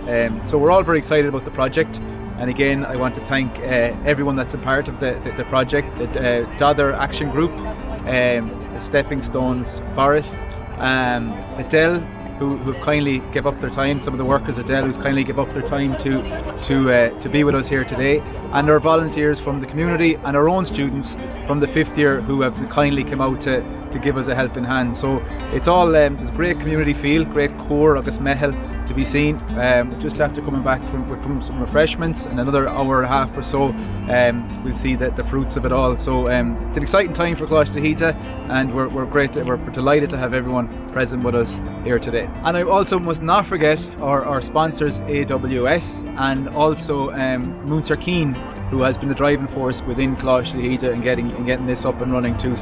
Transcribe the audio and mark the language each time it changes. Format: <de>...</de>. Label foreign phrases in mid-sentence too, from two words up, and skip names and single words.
<en>So we're all very excited about the project. And again, I want to thank everyone that's a part of the project, the Dodder Action Group, the Stepping Stones Forest, Adele, who've kindly give up their time, some of the workers at Dell who's kindly give up their time to be with us here today, and our volunteers from the community and our own students from the 5th year who have kindly come out to give us a helping hand. So it's all there's great community feel, great core</en> <ga>agus mehel</ga> <en>to be seen. Just after coming back from some refreshments, and another hour and a half or so we'll see the fruits of it all. So it's an exciting time for Coláiste de Híde, and we're delighted to have everyone present with us here today. And I also must not forget our sponsors, AWS, and also Munzer Keen, who has been the driving force within Coláiste de Híde and getting this up and running too.</en>